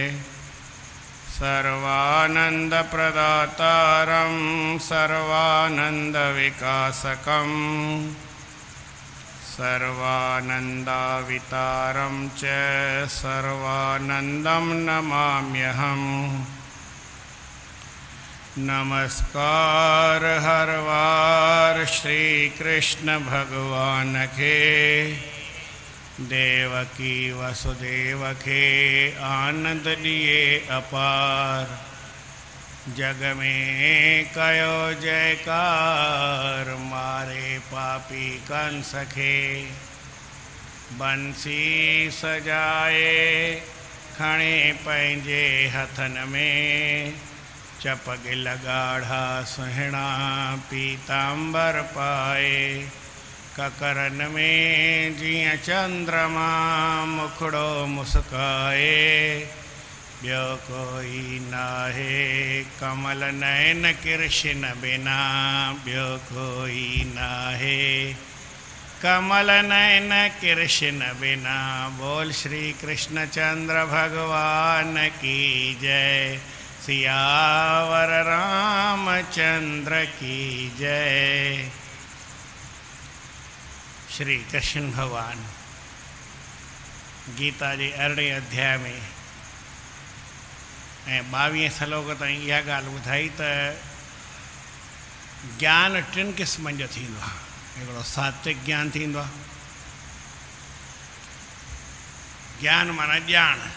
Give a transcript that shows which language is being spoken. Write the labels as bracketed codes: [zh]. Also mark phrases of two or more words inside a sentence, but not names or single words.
[sa] सर्वानन्दप्रदातारं सर्वानन्दविकासकं सर्वानन्दावितारं च सर्वानन्दं नमाम्यहम्। [sd] नमस्कार हर वार श्री कृष्ण भगवान के देवकी वसुदेव के आनंद लिए अपार। जग में कयो जयकार मारे पापी कंस के। बंसी सजाए खणे पंहिंजे हथन में चपगिल गाढ़ा सुहिणा पीतांबर पाए। ककरन में जिया चंद्रमा मुखड़ो मुस्काए। ब्यो कोई नाहे कमल नयन कृष्ण बिना ब्यो कोई नाहे कमल नयन कृष्ण बिना। [hi] बोल श्री कृष्णचंद्र भगवान की जय। सियावर रामचंद्र की जय। [sd] श्री कृष्ण भगवान गीता जे 18 अध्याय में 22 श्लोक ताईं इहा ॻाल्हि ॿुधाई त ज्ञान 3 क़िस्मनि जो थींदो आहे। हिकिड़ो सात्विक ज्ञान थींदो आहे। ज्ञान माना ॼाण।